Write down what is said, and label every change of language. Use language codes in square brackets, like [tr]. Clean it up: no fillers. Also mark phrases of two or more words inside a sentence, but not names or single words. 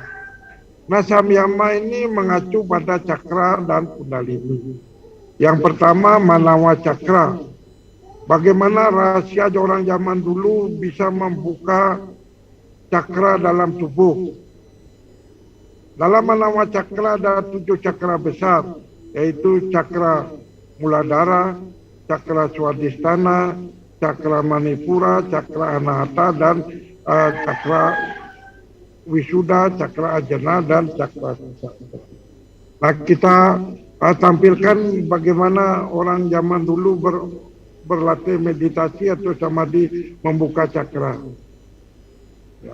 [id] Nah, samyama ini mengacu pada cakra dan kundalini. Yang pertama manawa cakra. Bagaimana rahasia orang zaman dulu bisa membuka cakra dalam tubuh. Dalam manawa cakra ada 7 cakra besar, yaitu cakra muladhara, cakra swadhisthana, cakra manipura, cakra anahata, dan cakra wisuda, cakra ajana, dan cakra suksa. Nah, kita tampilkan bagaimana orang zaman dulu berlatih meditasi atau samadhi membuka cakra. Ya.